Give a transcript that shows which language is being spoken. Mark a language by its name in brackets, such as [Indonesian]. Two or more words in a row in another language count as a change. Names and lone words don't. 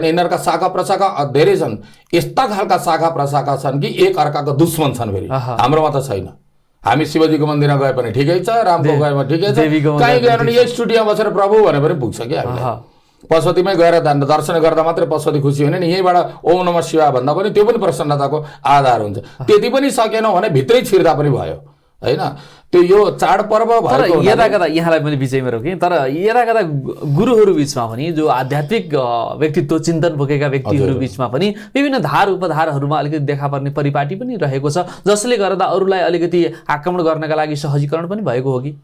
[Nepali] यिनीहरूका शाखा प्रशाखा धेरै छन्, यस्ता खालका शाखा प्रशाखा छन् कि एक अर्काको दुश्मन छन्। फेरि हाम्रोमा त छैन, हामी शिवजीको मन्दिरमा गए पनि ठिकै छ, रामको गएमा ठिकै छ, देवीको कहीँ गयो भने यही स्टुडियोमा बसेर प्रभु भने पनि पुग्छ कि हामीलाई। पशुपतिमै गएर दर्शन गर्दा मात्रै पशुपति खुसी हुने नि, यहीँबाट [Sanskrit] ओम नमः शिवाय [Nepali] भन्दा पनि त्यो पनि प्रसन्नताको आधार हुन्छ। त्यति पनि सकेनौँ भने भित्रै छिर्दा पनि भयो हैन। त्यो यो चाडपर्व तर यता कता यहाँलाई पनि बिचैमा रोकेँ, तर यता कता गुरुहरू बिचमा पनि जो आध्यात्मिक व्यक्तित्व चिन्तन बोकेका व्यक्तिहरू बिचमा पनि विभिन्न धार उपधारहरूमा अलिकति देखा पर्ने परिपाटी पनि रहेको छ, जसले गर्दा अरूलाई अलिकति आक्रमण गर्नका लागि सहजीकरण पनि भएको हो कि?